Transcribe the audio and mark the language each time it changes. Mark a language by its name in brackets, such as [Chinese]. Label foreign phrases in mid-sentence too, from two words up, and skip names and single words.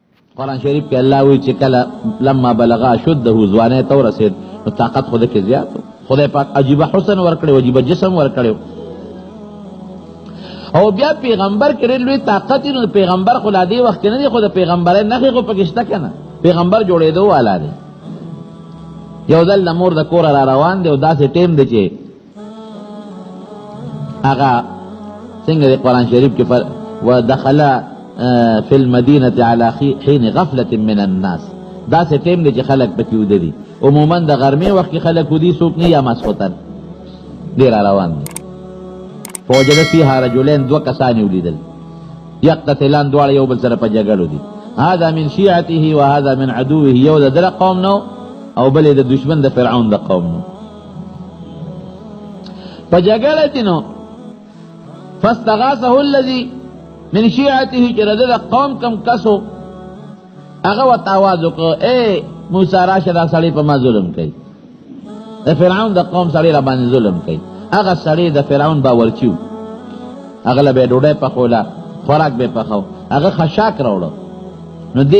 [Pashto] قرآن شریف کې الله وی چې کله [Arabic] لما بلغ اشده [Pashto] ځوانۍ ته ورسېد نو طاقت خو کې زیات خدای پاک عجیبه حسن ورکړی عجیبه جسم ورکړی او بیا پیغمبر کې لوی طاقت نو پیغمبر خو لا دې وخت نه دی خو د پیغمبرۍ نښې خو پکې شته که نه پیغمبر جوړېدو والا دی یو ځل د مور د کوره را روان دی او داسې ټیم دی چې هغه څنګه دی قرآن شریف کې [Arabic] ودخل فی المدینة علی حین غفلة من الناس [Pashto] داسې ټیم دی چې خلک پکې وده دي عموما د غرمې وخت کې خلک ودي څوک نه یا ماسخوتن دی را روان دی [Arabic] فوجد فیها رجلین [Pashto] دو کسانی ولیدل یقتتلان دواړه یو بل سره په جګړو دي [Arabic] هذا من شیعته و هذا من عدوه [Pashto] یو د دره قوم نو او بل د دشمن د فرعون د قوم نو په جګړه کې نو [Arabic] فاستغاثه الذي من شیعته [Pashto] چې د قوم کم کسو هغه ورته آواز وکړ اے موسی راشه دا سړی په ما ظلم کوي د فرعون د قوم سړی را باندې ظلم کوي هغه سړی د فرعون باورچي و هغه له به ډوډۍ پخوله خوراک به پخو هغه خشاک راوړه نو دې